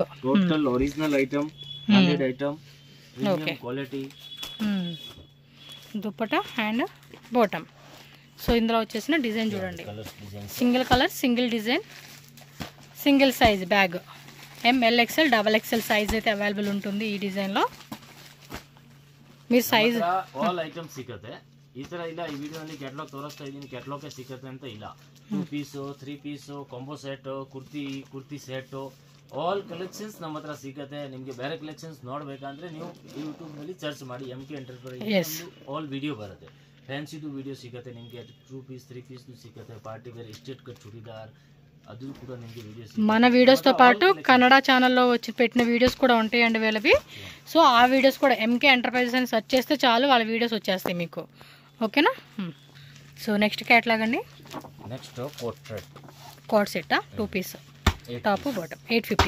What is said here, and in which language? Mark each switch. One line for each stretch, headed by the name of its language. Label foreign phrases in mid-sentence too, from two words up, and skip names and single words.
English: total original item, branded item, premium quality. dupatta and bottom.
Telugu: సో ఇందులో వచ్చేసిన డిజైన్ చూడండి,
English: single colour, single design, single size bag. ML XL XXL size
Telugu: అయితే ಅವೈಲೇಬಲ್ ఉంటుంది ಈ ಡಿಸೈನ್ లో. మీరు ಸೈಜ್
English: all items
Kannada: ಸಿಗುತ್ತೆ. ಈ ತರ ಇಲ್ಲ ಈ ವಿಡಿಯೋದಲ್ಲಿ ಕ್ಯಾಟಲಾಗ್ ತೋರಿಸ್ತಾ ಇದೀನಿ, ಕ್ಯಾಟಲಾಗ್ ಸಿಗುತ್ತೆ ಅಂತ ಇಲ್ಲ.
English: 2 piece 3 piece combo set,
Kannada: ಕುರ್ತಿ ಸೆಟ್,
English: all collections
Kannada: ನಮ್ಮ ಹತ್ರ ಸಿಗುತ್ತೆ. ನಿಮಗೆ ಬೇರೆ ಕಲೆಕ್ಷನ್ಸ್ ನೋಡಬೇಕಂದ್ರೆ ನೀವು ಯೂಟ್ಯೂಬ್ ನಲ್ಲಿ ಸರ್ಚ್ ಮಾಡಿ MK ಎಂಟರ್ಪ್ರೈಸ್,
English: all video
Kannada: ಬರುತ್ತೆ. ಫ್ಯಾನ್ಸಿದು ವಿಡಿಯೋ ಸಿಗುತ್ತೆ ನಿಮಗೆ,
English: 2 piece 3 piece
Kannada: ಸಿಗುತ್ತೆ.
English: party wear straight cut
Kannada: ಚೂಡಿದಾರ್ ಅದು ಕೂಡ ನಿಮಗೆ వీడియోస్,
Telugu: మన వీడియోస్తో పాటు కన్నడ ఛానల్లో వచ్చి పెట్టిన వీడియోస్ కూడా ఉంటాయండి వీళ్ళవి. సో ఆ వీడియోస్ కూడా MK ఎంటర్ప్రైజెస్ అని సెర్చ్ చేస్తే చాలు, వాళ్ళ వీడియోస్ వచ్చేస్తాయి మీకు. ఓకేనా? సో
English: next catalogue
Telugu: అండి. నెక్స్ట్
English: coat set 2 piece top bottom 850.